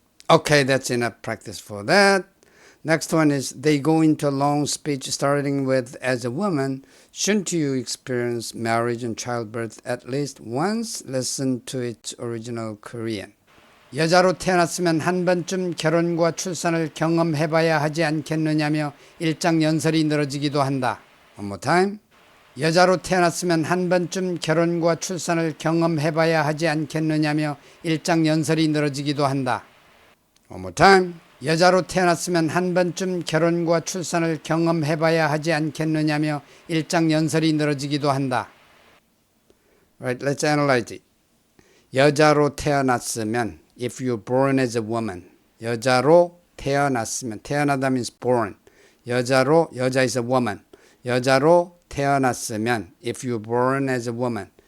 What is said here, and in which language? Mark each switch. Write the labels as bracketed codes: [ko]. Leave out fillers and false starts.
[en] Okay, that's enough practice for that. Next one is they go into a long speech starting with as a woman, shouldn't you experience marriage and childbirth at least once? Listen to its original Korean. [ko] 여자로 태어났으면 한 번쯤 결혼과 출산을 경험해봐야 하지 않겠느냐며 일장연설이 늘어지기도 한다. [en] One more time. [ko] 여자로 태어났으면 한 번쯤 결혼과 출산을 경험해봐야 하지 않겠느냐며 일장연설이 늘어지기도 한다. [en] One more time. [ko] 여자로 태어났으면 한 번쯤 결혼과 출산을 경험해봐야 하지 않겠느냐며 일장연설이 늘어지기도 한다. [en] Right, let's analyze it. [ko] 여자로 태어났으면 [en] if you're born as a woman. [ko] 여자로 태어났으면 태어나다 [en] means born. 여자로 여자 is a woman. [ko] 여자로 태어났으면 [en] if you're born as a woman.